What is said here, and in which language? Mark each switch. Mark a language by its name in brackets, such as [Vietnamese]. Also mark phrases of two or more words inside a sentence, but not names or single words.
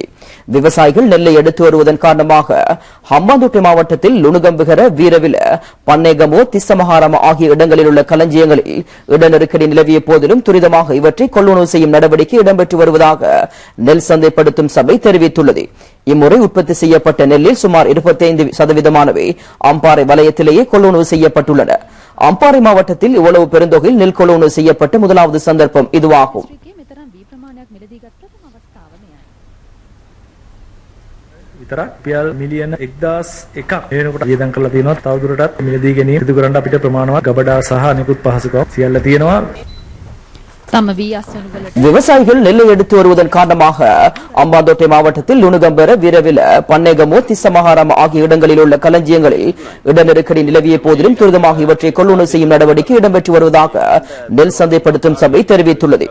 [Tamil] விவசாயிகள் நெல்லை எடுத்து வருவதன் காரணமாக ஹம்பாந்தோட்டை மாவட்டத்தில் லுணுகம்புகர, வீரவில, பன்னேகமோ, திஸ்ஸமஹாரம ஆகிய இடங்களில் உள்ள களஞ்சியங்களில் இட நெருக்கடி நிலவிய போதிலும் துரிதமாக இவற்றை கொள்வனவு செய்யும் நடவடிக்கை இடம்பெற்று வருவதாக நெல் சந்தைப்படுத்தும் சபை தெரிவித்துள்ளது. இம்முறை உற்பத்தி செய்யப்பட்ட நெல்லில் சுமார் 25% அம்பாறை வலயத்திலேயே கொள்வனவு செய்யப்பட்டுள்ளன. அம்பாறை மாவட்டத்தில் இவ்வளவு பெருந்தொகையில் நெல் கொள்வனவு செய்யப்பட்ட முதலாவது சந்தர்ப்பம் இதுவாகும். [Sinhala] විතරක් රුපියල් මිලියන 1,001ක් වෙනකොට වියදම් කරලා තියෙනවා. තවදුරටත් මිලදී ගැනීම සිදු කරන්න අපිට ප්‍රමාණවත් ගබඩා සහ අනිකුත් පහසුකම් සියල්ල තියෙනවා. [Tamil] விவசாயிகள் நெல்லை எடுத்து வருவதன் காரணமாக அம்பாந்தோட்டை மாவட்டத்தில் லுணுகம்பர, வீரவில, பன்னேகமோ, திஸ்ஸமஹாரம ஆகிய இடங்களில் உள்ள களஞ்சியங்களில் இட நெருக்கடி நிலவிய போதிலும் துரிதமாக இவற்றை கொள்வனவு செய்யும் நடவடிக்கை இடம்பெற்று வருவதாக நெல் சந்தைப்படுத்தும் சபை தெரிவித்துள்ளது.